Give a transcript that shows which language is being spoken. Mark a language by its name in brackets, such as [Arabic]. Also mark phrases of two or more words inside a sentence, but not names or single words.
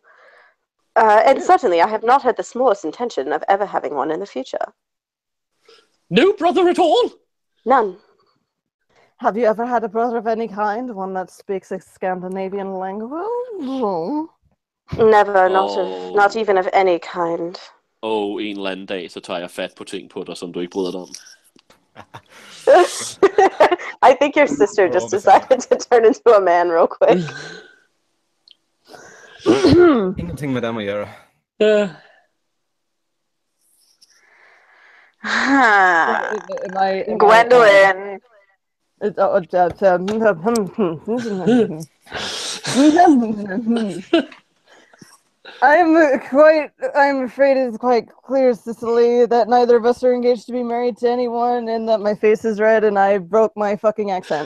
[English] And certainly, I have not had the smallest intention of ever having one in the future. No brother at all? None. Have you ever had a brother of any kind? One that speaks a Scandinavian language? No. Never, not even of any kind. [Danish] En eller anden dag, så tager jeg fat på ting på dig, som du ikke bryder dig om. [English] I think your sister just decided to turn into a man real quick. [Swedish] Ingenting med dem att göra. [English] Gwendolyn. I'm afraid it's quite clear, Cicely, that neither of us are engaged to be married to anyone, and that my face is red and I broke my fucking accent.